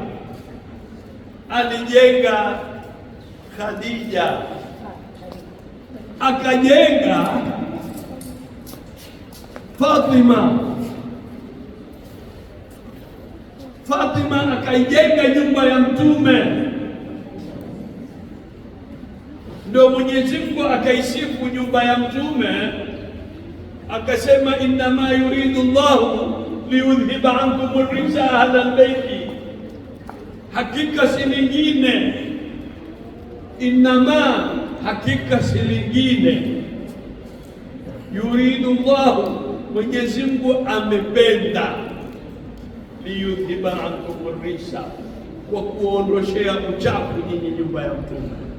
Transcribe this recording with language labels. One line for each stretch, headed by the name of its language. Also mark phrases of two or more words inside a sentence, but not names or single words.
Swahili: Alijenga Khadija, akajenga Fatima akaijenga nyumba ya Mtume. Ndio Mwenyezi Mungu akaisifu nyumba ya Mtume, akasema
Arabic: إنما يريد الله ليذهب عنكم الرجس أهل البيت.
Swahili: Hakika si lingine, innama, hakika si lingine,
Arabic: يريد الله,
Swahili: Mwenyezi Mungu amependa,
Arabic: ليذهب عنكم الرجس,
Swahili: kwa kuondoshea uchafu nyinyi nyumba ya Mtume.